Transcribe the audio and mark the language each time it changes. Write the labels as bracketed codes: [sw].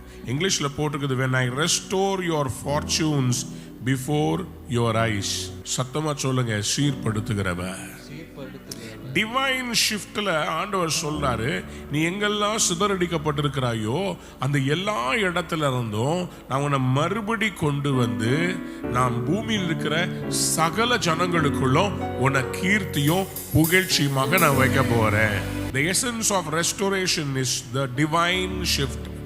[ta] இங்கிலீஷ்ல போட்டிருக்குது, [en] when I restore your fortunes before your eyes. [ta] சத்தமா சொல்லுங்க, சீர்படுத்துகிறவர். டிவைன் ஷிஃப்ட்ல ஆண்டவர் சொல்றாரு, நீ எங்கெல்லாம் சிதறடிக்கப்பட்டிருக்கிறாயோ அந்த எல்லா இடத்துல இருந்தும் நான் உன்னை மறுபடி கொண்டு வந்து நான் பூமியில் இருக்கிற சகல ஜனங்களுக்குள்ளும் உன்னை கீர்த்தியும் புகழ்ச்சியுமாக நான் வைக்க போறேன். [en] The essence of restoration is the divine shift.